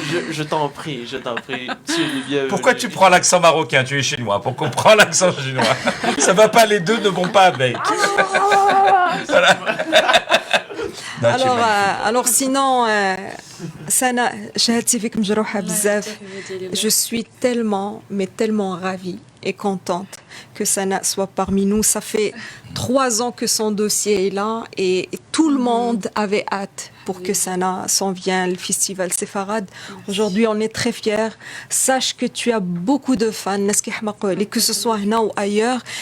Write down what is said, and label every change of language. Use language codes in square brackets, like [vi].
[fr] Je t'en prie, tu es bienvenu. Pourquoi tu prends l'accent marocain? Tu es chinois. Pourquoi on prend l'accent chinois? Ça va pas, les deux ne vont pas avec. Voilà. Non, tu es magnifique. Alors sinon, Sana, [ar] شهادتي فيك مجروحة بزاف. [fr] Je suis tellement ravie et contente que Sana soit parmi nous. Ça fait 3 ans que son dossier est là et tout le monde avait hâte pour que Sana s'en vienne, le festival Sefarad. Aujourd'hui, on est très fiers. Sache que tu as beaucoup de fans, que ce soit là ou ailleurs.